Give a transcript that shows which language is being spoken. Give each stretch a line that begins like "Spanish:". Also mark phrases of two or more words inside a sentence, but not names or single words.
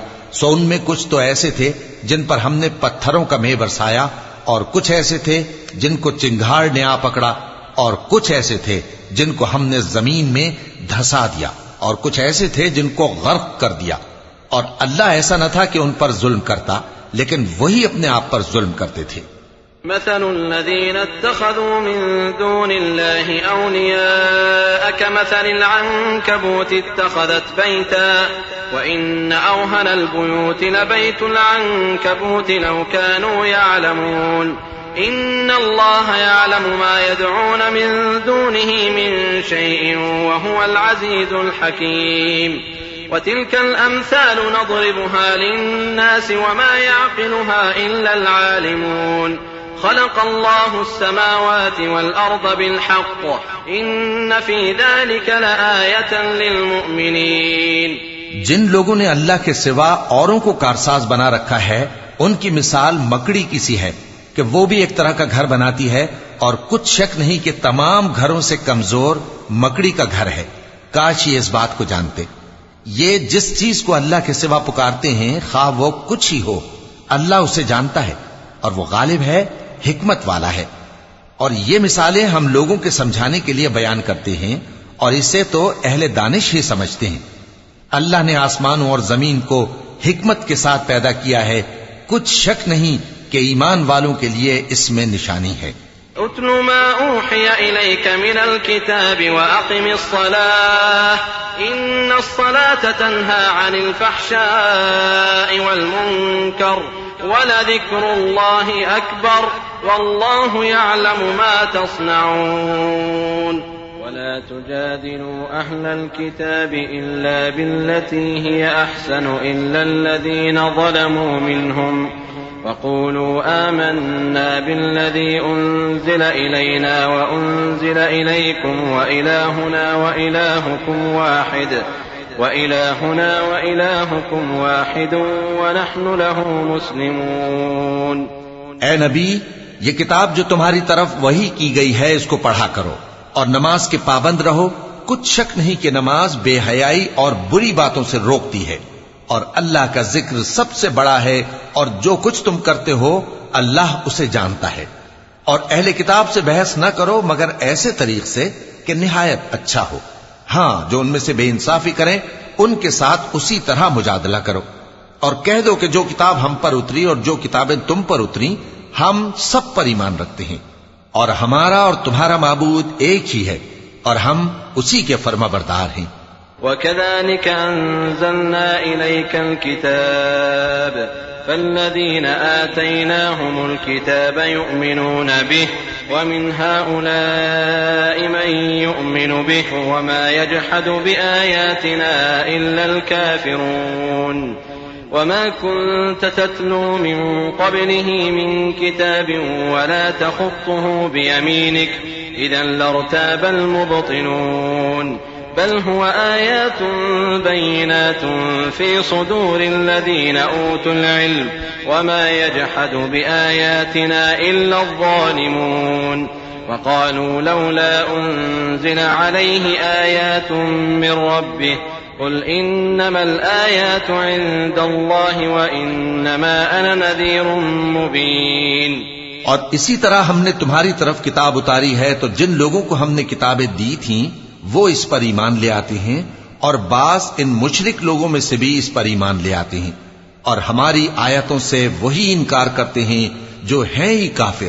Hindi: सो उनमें कुछ तो ऐसे थे जिन पर हमने पत्थरों का मेह बरसाया, और कुछ ऐसे थे जिनको चिंगार ने आ पकड़ा, और कुछ ऐसे थे जिनको हमने जमीन में धंसा दिया, और कुछ ऐसे थे जिनको गर्क कर दिया। और अल्लाह ऐसा न था कि उन पर जुल्म करता, लेकिन वही अपने आप पर जुल्म करते थे।
Arabic: مثل الذين اتخذوا من دون الله أولياء كمثل العنكبوت اتخذت بيتا وإن أوهن البيوت لبيت العنكبوت لو كانوا يعلمون إن الله يعلم ما يدعون من دونه من شيء وهو العزيز الحكيم وتلك الأمثال نضربها للناس وما يعقلها إلا العالمون خلق الله السماوات والأرض بالحق إن في ذلك لآية للمؤمنين.
Hindi: जिन लोगों ने अल्लाह के सिवा औरों को कारसाज बना रखा है, उनकी मिसाल मकड़ी की सी है कि वो भी एक तरह का घर बनाती है, और कुछ शक नहीं कि तमाम घरों से कमजोर मकड़ी का घर है। काश ये इस बात को जानते। ये जिस चीज को अल्लाह के सिवा पुकारते हैं, खा वो कुछ ही हो, अल्लाह उसे जानता है, और वो गालिब है, हिकमत वाला है। और ये मिसालें हम लोगों के समझाने के लिए बयान करते हैं, और इसे तो अहले दानिश ही समझते हैं। अल्लाह ने आसमानों और जमीन को हिकमत के साथ पैदा किया है, कुछ शक नहीं कि ईमान वालों के लिए इसमें निशानी है।
Arabic: اتل ما أوحي إليك من الكتاب وأقم الصلاة إن الصلاة تنهى عن الفحشاء والمنكر ولذكر الله أكبر والله يعلم ما تصنعون. ولا تجادلوا أهل الكتاب إلا بالتي هي أحسن إلا الذين ظلموا منهم وقولوا آمنا بالذي أنزل إلينا وأنزل إليكم وإلهنا وإلهكم واحد ونحن له مسلمون.
Hindi: ए नबी, ये किताब जो तुम्हारी तरफ वही की गई है, इसको पढ़ा करो और नमाज के पाबंद रहो। कुछ शक नहीं कि नमाज बेहयाई और बुरी बातों से रोकती है, और अल्लाह का जिक्र सबसे बड़ा है, और जो कुछ तुम करते हो अल्लाह उसे जानता है। और अहले किताब से बहस न करो मगर ऐसे तरीक से कि निहायत अच्छा हो। हां, जो उनमें से बेइंसाफी करें उनके साथ उसी तरह मुजादला करो, और कह दो कि जो किताब हम पर उतरी और जो किताबें तुम पर उतरी, हम सब पर ईमान रखते हैं, और हमारा और तुम्हारा माबूद एक ही है, और हम उसी के फर्माबरदार हैं।
Arabic: وكذلك أنزلنا إليك الكتاب فالذين آتيناهم الكتاب يؤمنون به ومن هؤلاء من يؤمن به وما يجحد بآياتنا إلا الكافرون وما كنت تتلو من قبله من كتاب ولا تخطه بيمينك إذا لارتاب المبطلون بل هو آيات بينات في صدور الذين أوتوا العلم وما يجحد بآياتنا إلا الظالمون وقالوا لولا أنزل عليه آيات من ربه قل إنما الآيات عند الله وإنما أنا نذير مبين.
Hindi: और इसी तरह हमने तुम्हारी तरफ किताब उतारी है, तो जिन लोगों को हमने किताबें दी थीं वो इस पर ईमान ले आते हैं, और बास इन मुशरिक लोगों में से भी इस पर ईमान ले आते हैं, और हमारी आयतों से वही इनकार करते हैं जो हैं ही काफिर।